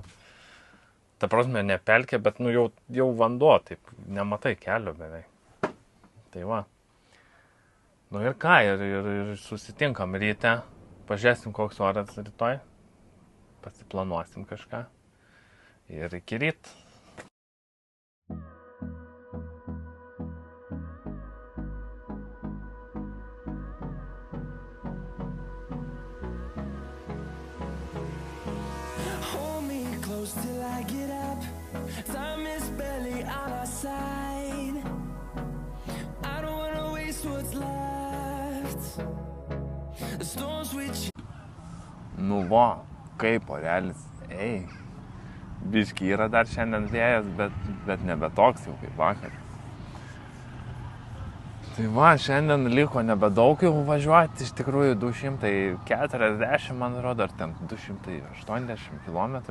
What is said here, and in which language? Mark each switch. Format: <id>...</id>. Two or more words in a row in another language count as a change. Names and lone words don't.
<lt>Ta prasme, ne pelkė, bet jau vanduo, taip nematai kelio beveik. Tai ir ką, ir susitinkam ryte, pažiūrėsim, koks oras rytoj, pasiplanuosim kažką ir iki ryt.</lt> <en>Till I get up, time is barely on our side. I don't wanna waste what's left. The storms which</en> <lt>kaip orelis, biški yra dar šiandien vėjas, bet nebe toks jau kaip vakar. Tai šiandien liko nebedaug jau važiuoti, iš tikrųjų 240, man rodo, ar ten 280 kilometrų.</lt>